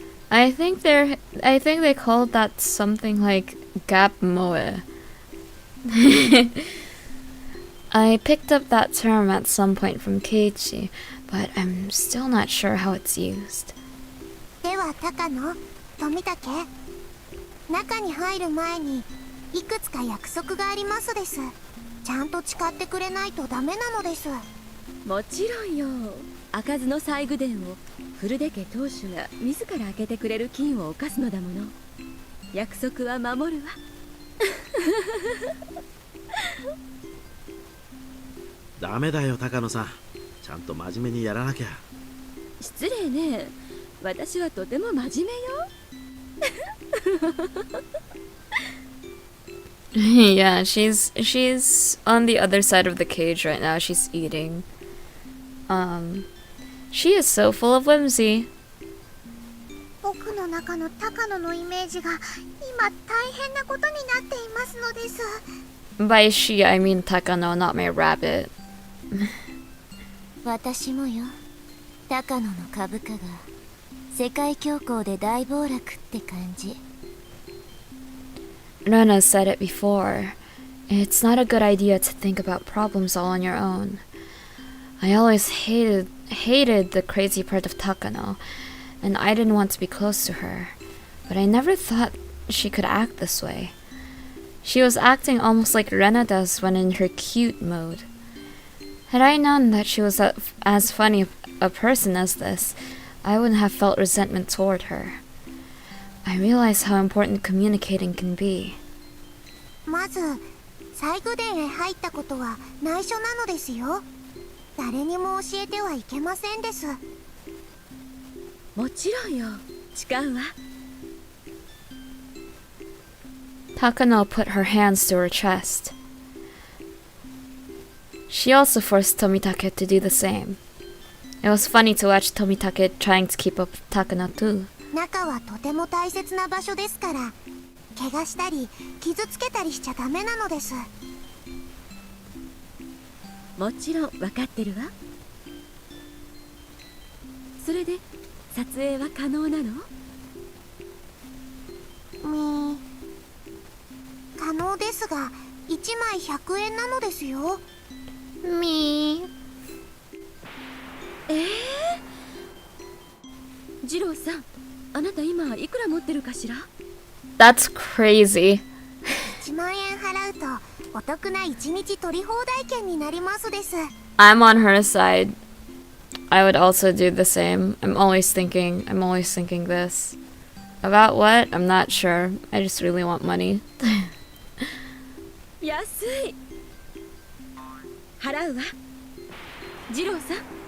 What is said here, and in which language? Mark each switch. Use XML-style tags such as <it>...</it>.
<en>I think they called that something like gap moe. I picked up that term at some point from Keiichi, but I'm still not sure how it's used.</en> <ja>では高野、富武、中に入る前にいくつか約束がありますです。ちゃんと誓ってくれないとダメなのです。もちろんよ。開かずの細工殿をフルデ家当主が自ら開けてくれる金を犯すのだもの。約束は守るわ。ダメだよ高野さん、ちゃんと真面目にやらなきゃ。失礼ね。私はとても真面目よ。</ja> <en>Yeah, she's on the other side of the cage right now. She's eating. She is so full of whimsy.</en> <ja>僕の中の高野のイメージが今大変なことになっていますのです。</ja> <en>By she, I mean Takano, not my rabbit.</en> <ja>私もよ。高野の株価が世界恐慌で大暴落って感じ。</ja> <en>Rana said it before. It's not a good idea to think about problems all on your own. I always hated the crazy part of Takano, and I didn't want to be close to her. But I never thought she could act this way. She was acting almost like Rena does when in her cute mode. Had I known that she was as funny a person as this, I wouldn't have felt resentment toward her. I realize how important communicating can be.</en> <ja>まず細工殿へ入ったことは内緒なのですよ。誰にも教えてはいけませんです。もちろんよ。誓うわ。</ja> <en>Takano put her hands to her chest. She also forced Tomitake to do the same. It was funny to watch Tomitake trying to keep up with Takano too.</en> <ja>中はとても大切な場所ですから、怪我したり傷つけたりしちゃダメなのです。もちろん分かってるわ。それで撮影は可能なの？可能ですが1枚100円なのですよ。</ja> <en>Me.</en> <ja>次郎さん、あなた今いくら持ってるかしら？</ja> <en>That's crazy.</en> <ja>1万円払うとお得な1日取り放題券になりますです。</ja> <en>I'm on her side. I would also do the same. I'm always thinking this. About what? I'm not sure. I just really want money.</en> <ja>安い。払うわ。次郎さん。</ja>